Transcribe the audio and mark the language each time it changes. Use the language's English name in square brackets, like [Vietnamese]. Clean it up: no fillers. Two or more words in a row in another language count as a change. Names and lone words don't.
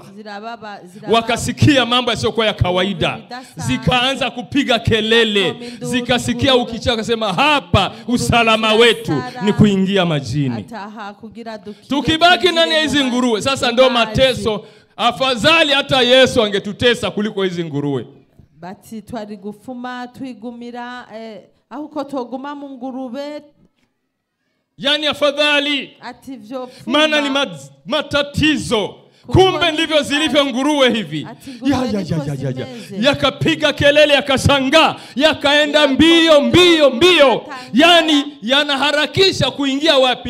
[Swahili] Wakasikia mambo yasiyokuwa ya kawaida. Zikaanza kupiga kelele. Zikasikia ukichaka kusema hapa usalama wetu ni kuingia majini. Tukibaki ndani ya hizi nguruwe, sasa ndio mateso. Afadhali hata Yesu angetutesa kuliko hizi nguruwe. [Rundi] Bati twari gufuma twigumira ahuko toguma mu ngurube. [Swahili] Yani afadhali. Maana ni matatizo. Kumbe ndivyo zilivyo nguruwe hivi. Yakapiga kelele, yakashangaa, yakaenda mbio. Yani yanaharakisha kuingia wapi?